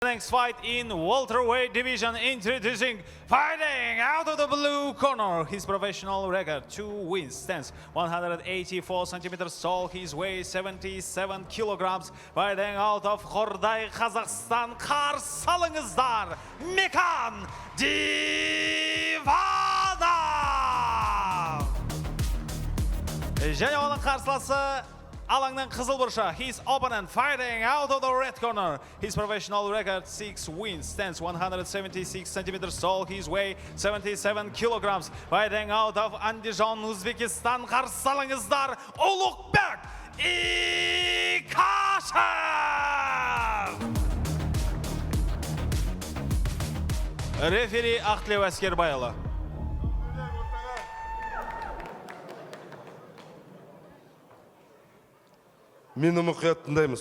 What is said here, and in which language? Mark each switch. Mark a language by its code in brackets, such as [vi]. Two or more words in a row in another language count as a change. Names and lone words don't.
[en] Next fight in welterweight division, introducing fighting out of the blue corner. His professional record: 2 wins, stands 184 centimeters tall. His weight 77 kilograms. Fighting out of Хордай, Kazakhstan. [kk] Қарсы алыңыздар, Мекан Диванов. Және оның қарсыласы алаңның қызыл бұрышы. [en] His opponent fighting out of the red corner. His professional record: 6 wins, stands 176 centimeters tall. His weight 77 kilograms. Fighting out of Andijan, Uzbekistan. [kk] Қарсы алыңыздар, Ulukbek ИКАШЕВ. Рефери Ақтілеу Әскербайұлы. Мені мұқият тыңдаймыз.